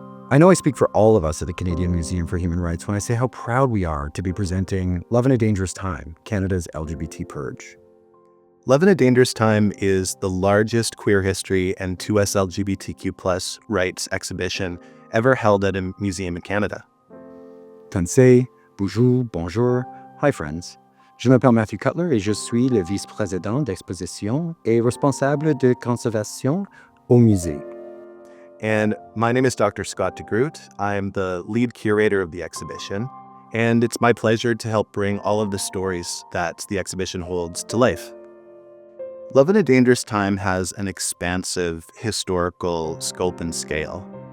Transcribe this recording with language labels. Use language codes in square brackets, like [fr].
[en] I know I speak for all of us at the Canadian Museum for Human Rights when I say how proud we are to be presenting Love in a Dangerous Time, Canada's LGBT Purge. Love in a Dangerous Time is the largest queer history and 2S LGBTQ+ rights exhibition ever held at a museum in Canada. [fr] Tansei, bonjour, bonjour. [en] Hi friends. [fr] Je m'appelle Matthew Cutler et je suis le vice-président d'exposition et responsable de conservation au musée. [en] And my name is Dr. Scott DeGroot. I'm the lead curator of the exhibition, and it's my pleasure to help bring all of the stories that the exhibition holds to life. Love in a Dangerous Time has an expansive historical scope and scale.